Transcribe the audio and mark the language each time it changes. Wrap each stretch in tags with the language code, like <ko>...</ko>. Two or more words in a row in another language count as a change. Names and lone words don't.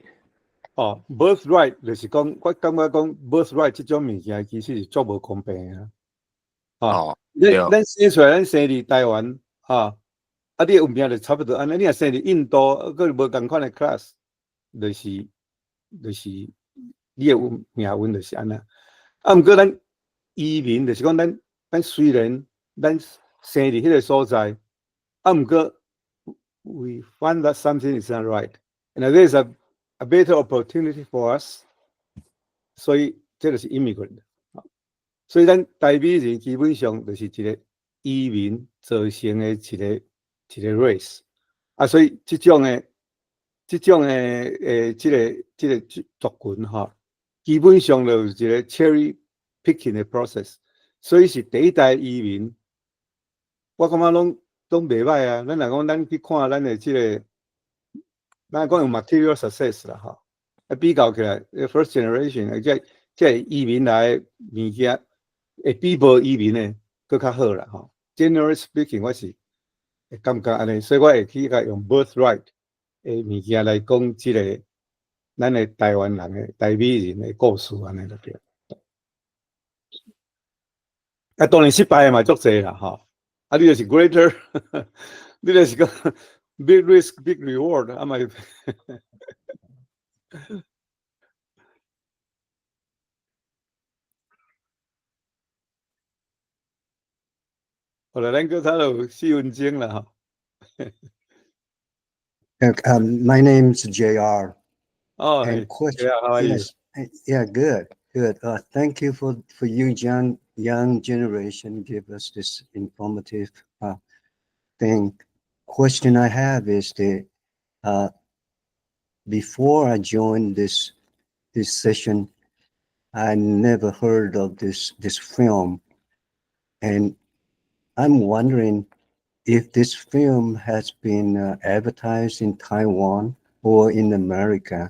<nan>哦 ，birthright 就是讲，我感觉讲 birthright 这种物件其实是足无公平啊。哦，咱生出来，咱生伫台湾，哈， 啊，你有名就差不多安尼。你若生伫印度，佮无共款的 class， 就是你有命运就是安那。啊，毋过咱移民就是讲咱虽然咱生伫迄个所在，啊，毋过</nan> <en>we find that something is not right, and there is a better opportunity for us。</en> <nan>所以这就是 immigrant。所以咱台美人基本上就是一个移民造成的一个 race。啊，所以这种的这个族群哈，基本上就有一个</nan> <en>cherry picking</en> <nan>的 process。所以是第一代移民，我感觉拢袂歹啊。咱若讲咱去看咱的这个，咱讲用</nan> <en>material success</en> <nan>啦哈，啊比较起来 ，</nan> <en>first generation</en> <nan>这移民来物件，会比无移民的更较好啦哈。</nan> <en>Generally speaking，</en> <nan>我是会感觉安尼，所以我会去甲用 birthright 的物件来讲这个咱的台湾人的台美人的故事安尼就对。啊，当然失败的嘛足侪啦吼。啊，你就是 greater， 你就是讲</nan> <en>big risk big reward，</en> <nan>啊嘛。后来咱叫他就4分钟了哈。</nan> <en>My name's JR. Oh, and hey, question, yeah, how are yes, yeah, good. Thank you for you, young generation, give us this informative thing. Question I have is before I joined this session, I never heard of this film, and I'm wondering if this film has been advertised in Taiwan or in America.</en>